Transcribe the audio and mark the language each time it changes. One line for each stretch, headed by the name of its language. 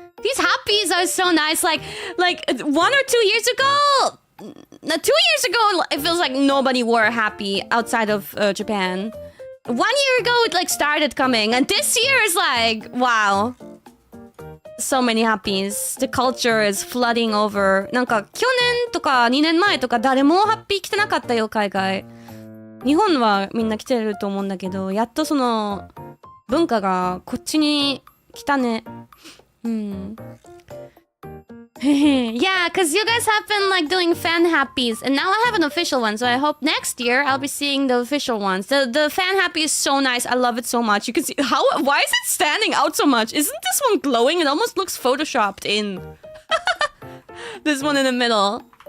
English: These happies are so nice. Like 1 or 2 years ago, 2 years ago, it feels like nobody wore a happy outside of Japan. 1 year ago, it like started coming, and this year is like, wow. So many happies. The culture is flooding over.
Japanese: なんか去年とか2年前とか誰もハッピー着てなかったよ、海外。日本はみんな着てると思うんだけど、やっとその文化がこっちに来たね。
English: Yeah, because you guys have been like doing fan happies, and now I have an official one, so I hope next year I'll be seeing the official ones. The fan happy is so nice. I love it so much. You can see why is it standing out so much? Isn't this one glowing? It almost looks photoshopped in. This one in the middle.